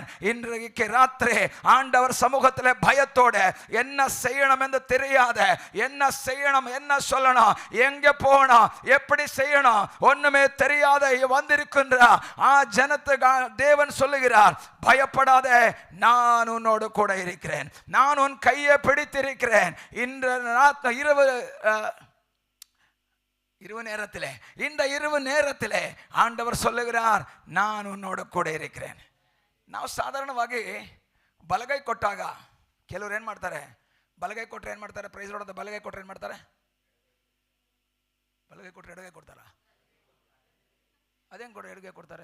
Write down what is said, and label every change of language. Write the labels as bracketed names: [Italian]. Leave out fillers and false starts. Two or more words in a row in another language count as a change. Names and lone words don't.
[Tamil] இன்றைக்கு ராத்திரி ஆண்டவர் சமூகத்தில் பயத்தோட என்ன செய்யணும் என்று தெரியாத, என்ன செய்யணும், என்ன சொல்லணும், எங்க போகணும், எப்படி செய்யணும் ஒண்ணுமே தெரியாத வந்திருக்கின்ற ஆ ஜனத்துக்கு தேவன் சொல்லுகிறார், பயப்படாதே, நான் உன்னோடு கூட இருக்கிறேன், நான் உன் கையை பிடித்திருக்கிறேன். இன்று இந்த இரவு நேரத்திலே ஆண்டவர் சொல்லுகிறார், [Kannada] ನಾನು ಉನ್ನೋಡು ಕೂಡ ಇರುತ್ತೇನೆ. ನಾವು ಸಾಧಾರಣವಾಗಿ ಬಲಗೈ ಕೊಟ್ಟಾಗ ಕೆಲವರು ಏನು ಮಾಡ್ತಾರೆ, ಬಲಗೈ ಕೊಟ್ಟರೆ ಏನು ಮಾಡ್ತಾರೆ, ಪ್ರೈಸ್ ಹೊಡೆದ ಬಲಗೈ ಕೊಟ್ಟರೆ ಏನು ಮಾಡ್ತಾರೆ, ಬಲಗೈ ಕೊಟ್ಟರೆ ಎಡಗೈ ಕೊಡ್ತಾರ? ಅದೇನು ಕೊಟ್ಟರೆ ಎಡಗೈ ಕೊಡ್ತಾರೆ?